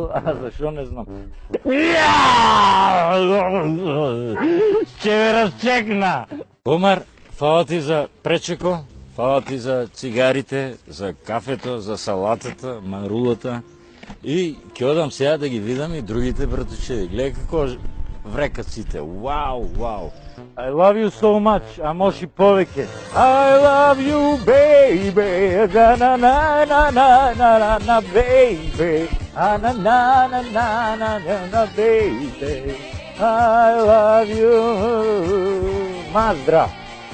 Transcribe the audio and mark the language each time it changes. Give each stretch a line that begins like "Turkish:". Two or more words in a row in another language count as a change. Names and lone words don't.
Macedonian: А зашо не знам? Ќе ме разчекна! Омар, фала ти за пречеко, фала ти за цигарите, за кафето, за салатата, манрулата. И ќе одам сега да ги видам и другите братучеви. Гледај како врекат сите. Вау.
English: I love you so much,
Macedonian: а може и повеќе.
English: I love you, baby. Na na na na na na na baby. Na na na na na na baby. I love you.
Macedonian: Mazdrav.